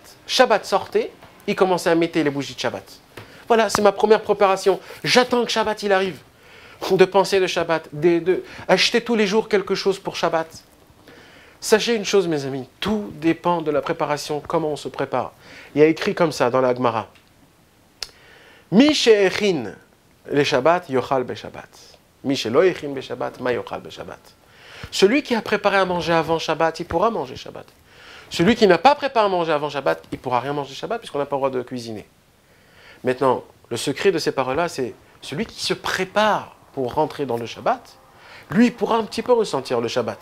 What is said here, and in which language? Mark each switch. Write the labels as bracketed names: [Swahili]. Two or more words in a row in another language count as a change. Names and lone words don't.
[French] Shabbat sortait, il commençait à mettre les bougies de Shabbat. Voilà, c'est ma première préparation. J'attends que Shabbat il arrive. De penser le Shabbat, acheter tous les jours quelque chose pour Shabbat. Sachez une chose, mes amis, tout dépend de la préparation, comment on se prépare. Il y a écrit comme ça dans la Gemara. [Hebrew] מי שהכין לשבת יאכל בשבת. מי שלא הכין בשבת מה יאכל בשבת. [French] Celui qui a préparé à manger avant Shabbat, il pourra manger Shabbat. Celui qui n'a pas préparé à manger avant Shabbat, il ne pourra rien manger Shabbat puisqu'on n'a pas le droit de cuisiner. Maintenant, le secret de ces paroles-là, c'est celui qui se prépare pour rentrer dans le Shabbat, lui pourra un petit peu ressentir le Shabbat.